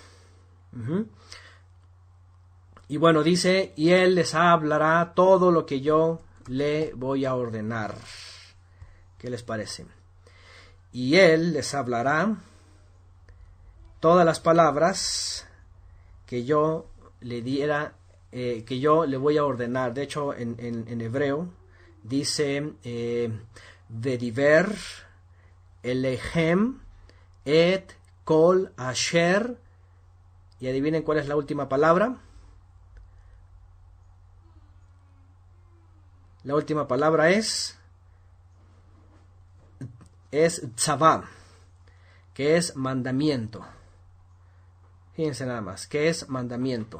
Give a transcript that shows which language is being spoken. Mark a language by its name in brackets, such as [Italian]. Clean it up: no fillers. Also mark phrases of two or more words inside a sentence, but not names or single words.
[Spanish] Y bueno, dice: y él les hablará todo lo que yo le voy a ordenar. ¿Qué les parece? Y él les hablará todas las palabras que yo le diera, que yo le voy a ordenar. De hecho, en hebreo dice: [Hebrew] וידבר אליהם את כל אשר. [Spanish] Y adivinen cuál es la última palabra. La última palabra es tzavá, que es mandamiento. Fíjense nada más, que es mandamiento.